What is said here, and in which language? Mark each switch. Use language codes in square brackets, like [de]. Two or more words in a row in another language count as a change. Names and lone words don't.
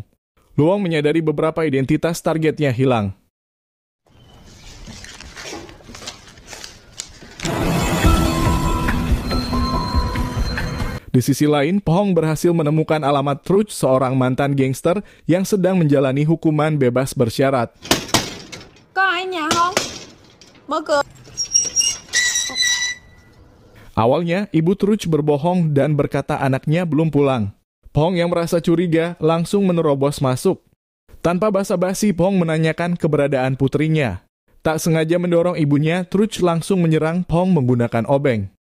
[id] Luong menyadari beberapa identitas targetnya hilang. Di sisi lain, Phuong berhasil menemukan alamat Truch, seorang mantan gangster yang sedang menjalani hukuman bebas bersyarat. [vi] Có ai ở nhà không? Mở cửa. [id] Awalnya, ibu Truch berbohong dan berkata anaknya belum pulang. Phuong yang merasa curiga langsung menerobos masuk. Tanpa basa-basi, Phuong menanyakan keberadaan putrinya. Tak sengaja mendorong ibunya, Truch langsung menyerang Phuong menggunakan obeng.